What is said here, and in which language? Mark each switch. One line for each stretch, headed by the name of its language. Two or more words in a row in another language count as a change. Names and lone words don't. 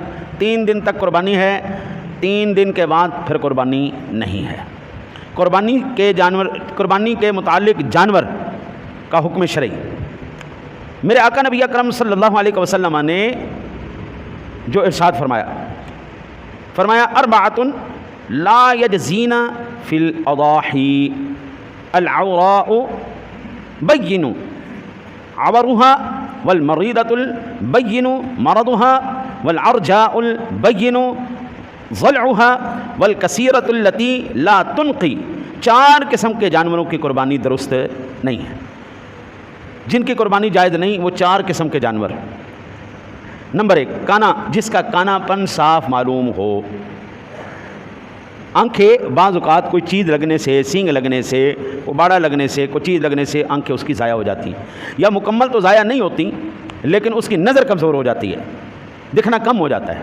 Urdu: 3 دن تک قربانی ہے، 3 دن کے بعد پھر قربانی نہیں ہے۔ قربانی کے متعلق جانور کا حکم شرعی، میرے آقا نبی اکرم
Arabic: صلی اللہ علیہ وسلم
Urdu: نے جو ارشاد فرمایا 4
Arabic: لا یجزین فی الاضاحی، العوراء بین عورها والمریضۃ البین مرضها والعرجاء البین ضلعها والکثیرۃ التی لا تنقی۔
Urdu: 4 قسم کے جانوروں کی قربانی درست نہیں ہے، جن کی قربانی جائز نہیں، وہ 4 قسم کے جانور۔ نمبر 1، کانا، جس کا کانا پن صاف معلوم ہو۔ آنکھیں بعض اوقات کوئی چیز لگنے سے، سینگ لگنے سے، باڑا لگنے سے، کوئی چیز لگنے سے آنکھیں اس کی ضائع ہو جاتی ہیں، یا مکمل تو ضائع نہیں ہوتی لیکن اس کی نظر کمزور ہو جاتی ہے، دکھنا کم ہو جاتا ہے۔